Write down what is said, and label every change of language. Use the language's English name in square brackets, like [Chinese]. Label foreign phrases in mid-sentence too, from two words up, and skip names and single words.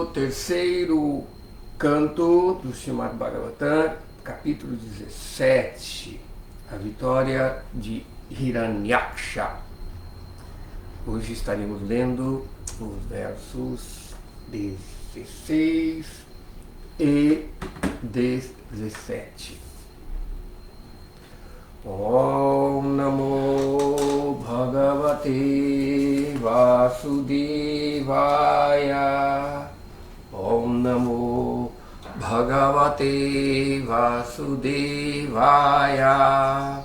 [Portuguese] terceiro canto do Srimad Bhagavatam, capítulo 17, a vitória de Hiranyaksha. Hoje estaremos lendo os versos 16 e 17. [Sanskrit] Om Namo Bhagavate Vasudevaya. Om Namo Bhagavate Vasudevaya.